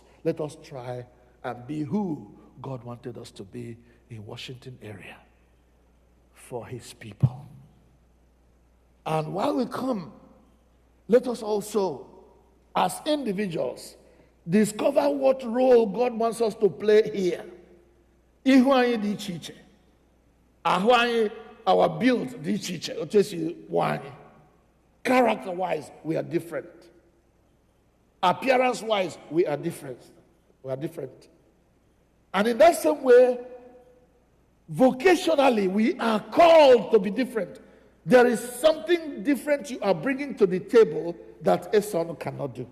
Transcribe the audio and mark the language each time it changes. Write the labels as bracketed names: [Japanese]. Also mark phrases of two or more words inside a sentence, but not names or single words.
[English] Let us try and be who God wanted us to be in Washington area for His people. And while we come, let us also, as individuals, discover what role God wants us to play here. [Igbo] Ihu anyị dị iche iche. Ahụ anyị, [English] our build [Igbo] dị iche iche. Otu esi wụ anyị. [English] Character-wise, we are different. Appearance-wise, we are different. We are different. And in that same way, vocationally, we are called to be different. There is something different you are bringing to the table that a son cannot do.